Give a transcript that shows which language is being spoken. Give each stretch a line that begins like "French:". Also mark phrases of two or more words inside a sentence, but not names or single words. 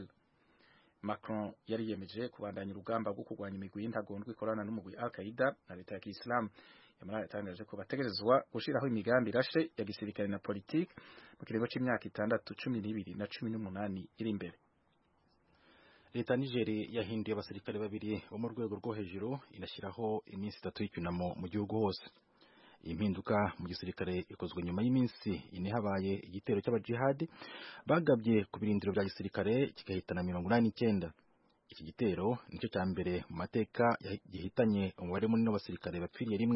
Rundi: Macron yari yemeje kubandanya urugamba rwo kurwanya imigwi y'intagondwa ikorana n'umugwi Al-Qaeda na leta ya Kisilamu. Yamara yatangaje ko bategerezwa gushiraho imigambi rashe ya gisirikare na politiki mu kiringo c'imyaka 6, 12 na 18 iri imbere.
Kinyarwanda: Leta Nigeria yahinduye abasirikare babiri bo mu rwego rwo hejuru inashyiraho iminsi 3 y'icyunamo mu gihugu hose. Iyi mpinduka mu gisirikare ikozwe nyuma y'iminsi ine habaye igitero cy'abajihadi bagabye ku birindiro bya gisirikare kigahitana 89. Iki gitero nicyo cya mbere mu mateka gihitanye umubare munini w'abasirikare bapfiriye rimwe.